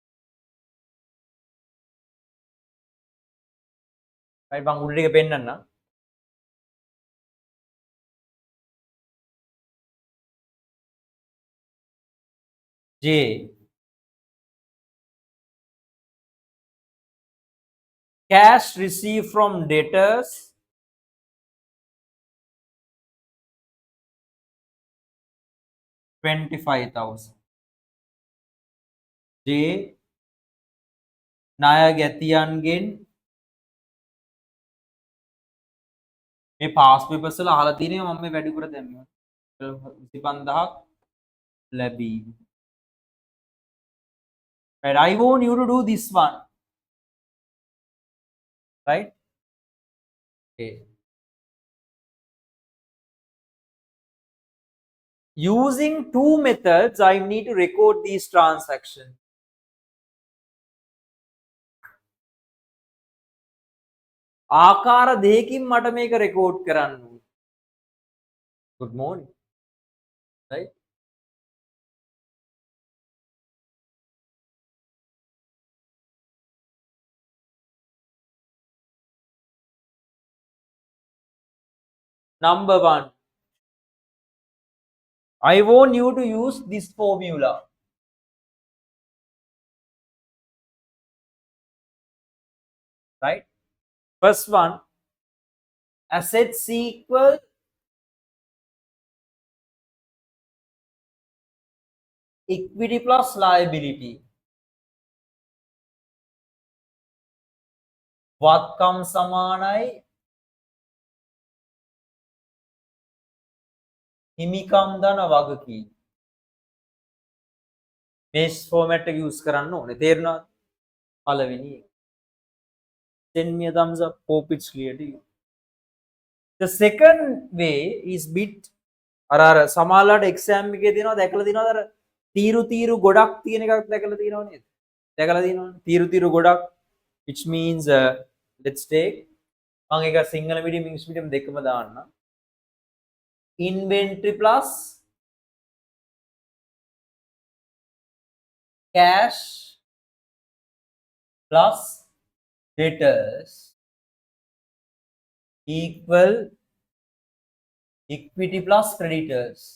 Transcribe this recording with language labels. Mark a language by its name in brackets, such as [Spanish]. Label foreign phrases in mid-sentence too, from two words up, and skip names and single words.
[Sinhala] right, මම උඩ ටික පෙන්නන්නම්. [English] J, cash received from debtors $25,000. [Sinhala] J, ණය ගැතියන්ගෙන් මේ [English] pass papers [Sinhala] වල අහලා තියෙනවා මම මේ වැඩිපුර දැම්මා 25000ක් ලැබීම. [English] right, I want you to do this one. right, okay, using two methods I need to record these transactions. [Sinhala] ආකාර දෙකකින් මට මේක රෙකෝඩ් කරන්න ඕනේ. [English] good morning. right, number 1, I want you to use this formula. right, first one, assets equal equity plus liability. [Sinhala] වත්කම් සමානයි හිමිකම් ධන වගකීම්. මේ ෆෝමැට් එක යූස් කරන්න ඕනේ. තේරුණාද? පළවෙනි එක. [English] Send me a thumbs up. Hope it's clear to you. The second way is bit [Sinhala] අර සමානලාට එක්සෑම් එකේ දෙනවා දැකලා දිනවද අර තීරු ගොඩක් තියෙන එකක් දැකලා තියෙනව නේද? දැකලා තියෙනවනේ. තීරු ගොඩක් [English] which means let's take [Sinhala] මම ඒක සිංහල මීඩියම් ඉංග්‍රීසි මීඩියම් දෙකම දාන්න. [English] Inventory plus cash plus debtors equal equity plus creditors.